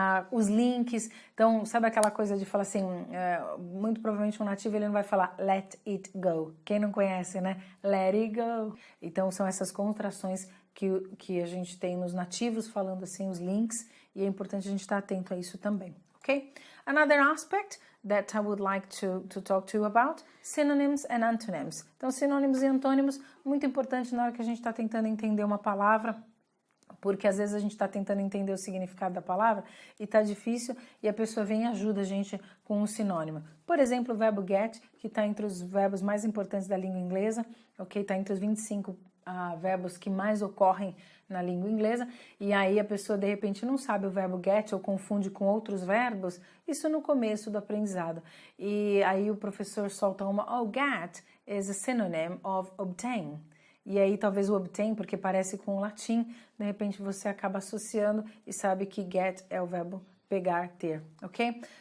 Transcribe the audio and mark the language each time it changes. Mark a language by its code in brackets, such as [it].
[pt] Os links, então, sabe aquela coisa de falar assim, muito provavelmente um nativo ele não vai falar [en] let it go. [pt] Quem não conhece, né? [en] Let it go. [pt] Então, são essas contrações que a gente tem nos nativos falando assim, os links, e é importante a gente estar atento a isso também, ok? [en] Another aspect that I would like to talk to you about, synonyms and antonyms. [pt] Então, sinônimos e antônimos, muito importante na hora que a gente está tentando entender uma palavra, porque às vezes a gente está tentando entender o significado da palavra e está difícil e a pessoa vem e ajuda a gente com um sinônimo. Por exemplo, o verbo get, que está entre os verbos mais importantes da língua inglesa, ok? Está entre os 25 verbos que mais ocorrem na língua inglesa, e aí a pessoa de repente não sabe o verbo get ou confunde com outros verbos, isso no começo do aprendizado. E aí o professor solta uma, [en] get is a synonym of obtain. [pt] E aí talvez o obtain, porque parece com o latim, de repente você acaba associando e sabe que get é o verbo pegar, ter, ok?